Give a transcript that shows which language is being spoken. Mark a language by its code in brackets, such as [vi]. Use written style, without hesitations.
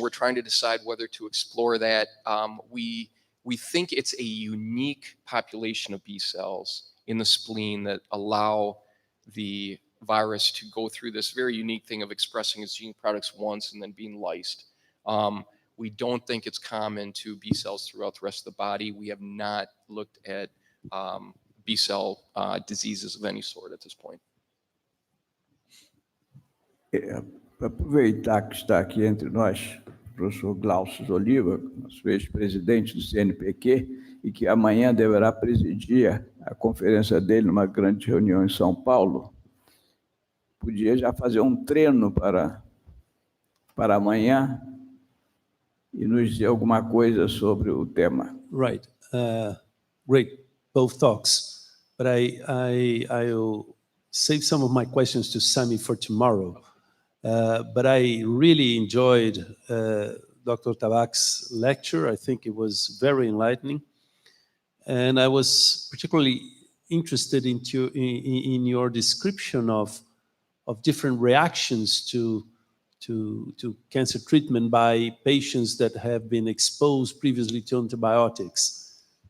[en] We're trying to decide whether to explore that. We think it's a unique population of B cells in the spleen that allow the virus to go through this very unique thing of expressing its gene products once and then being lysed. We don't think it's common to B cells throughout the rest of the body. We have not looked at B cell diseases of any sort at this point. [pt] Aproveitar que está aqui entre nós o professor Glaucio Oliva, nosso ex-presidente do CNPq, e que amanhã deverá presidir a conferência dele numa grande reunião em São Paulo, podia já fazer um treino para amanhã e nos dizer alguma coisa sobre o tema. [en] Right. Great, both talks. But I'll save some of my questions to Sami for tomorrow. But I really enjoyed Dr. Tabak's lecture. I think it was very enlightening. And I was particularly interested in your description of different reactions to cancer treatment by patients that have been exposed previously to antibiotics.